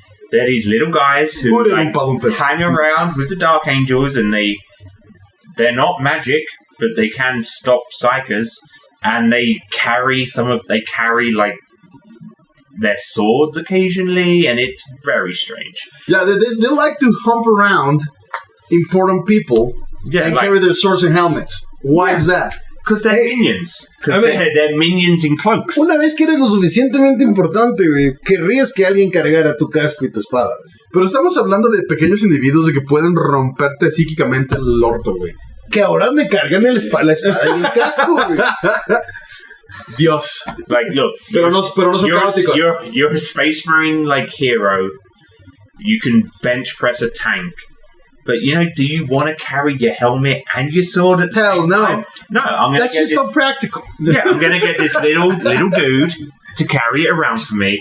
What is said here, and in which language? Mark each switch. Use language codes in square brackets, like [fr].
[en] They're these little guys who hang around with the Dark Angels, and they're not magic, but they can stop psychers, and they carry like their swords occasionally, and it's very strange. Yeah, they like to hump around important people and carry their swords and helmets. Why is that? Because they're minions. Because they're minions in cloaks. [es] Una vez que eres lo suficientemente importante, güey, querrías que alguien cargara tu casco y tu espada. Pero estamos hablando de pequeños individuos de que pueden romperte psíquicamente el orto, güey. Que ahora me cargan la espada y el casco, güey. Dios. [en] Like, look. [es] Pero no son caóticos. [en] You're a Space Marine, like, hero. You can bench press a tank. But, do you want to carry your helmet and your sword at the same time? No, I'm going to That's just not practical. Yeah, I'm going to get this little dude to carry it around for me.